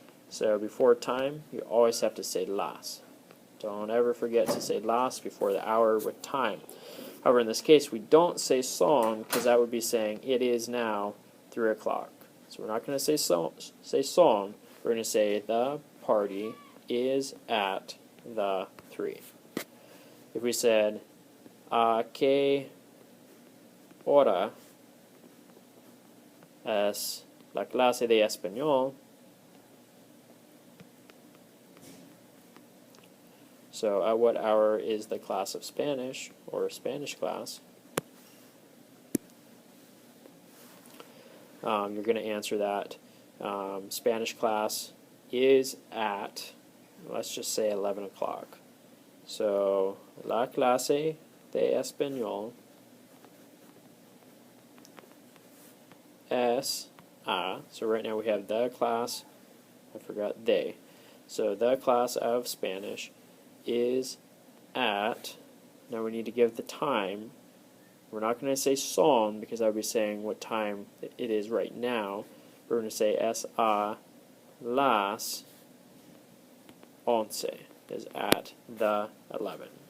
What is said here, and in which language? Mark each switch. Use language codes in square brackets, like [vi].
[en] So before time, you always have to say las. Don't ever forget to say las before the hour with time. However, in this case, we don't say son because that would be saying it is now 3 o'clock. So we're not going to say son. We're going to say the party is at the 3. If we said [es] ¿a qué hora es la clase de español? [en] So at what hour is the class of Spanish, or Spanish class? You're going to answer that. Spanish class is at, let's just say 11 o'clock. [es] So, la clase de español es a. [en] So right now we have the class, I forgot de. So the class of Spanish is at, now we need to give the time. We're not going to say son because I would be saying what time it is right now. We're going to say [es] es a las 11, [en] is at the 11.